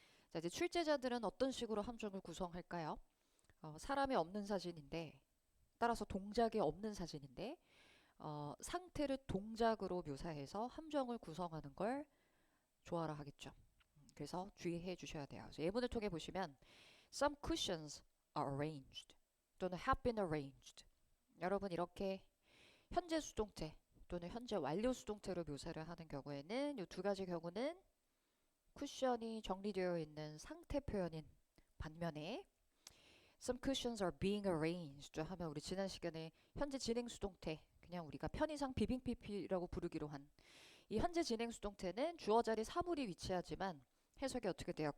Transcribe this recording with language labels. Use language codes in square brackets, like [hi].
[ko] 자, 이제 출제자들은 어떤 식으로 함정을 구성할까요? 사람이 없는 사진인데, 따라서 동작이 없는 사진인데, 상태를 동작으로 묘사해서 함정을 구성하는 걸 조아라 하겠죠. 그래서 주의해 주셔야 돼요. 그래서 예문을 통해 보시면 [en] some cushions are arranged 또는 have been arranged. [ko] 여러분 이렇게 현재 수동태 또는 현재 완료 수동태로 묘사를 하는 경우에는 이 두 가지 경우는 쿠션이 정리되어 있는 상태 표현인 반면에 [en] some cushions are being arranged [ko] 하면 우리 지난 시간에 현재 진행 수동태, 그냥 우리가 편의상 비빙 PP라고 부르기로 한 이 현재 진행 수동태는 주어 자리 사물이 위치하지만 해석이 어떻게 돼요?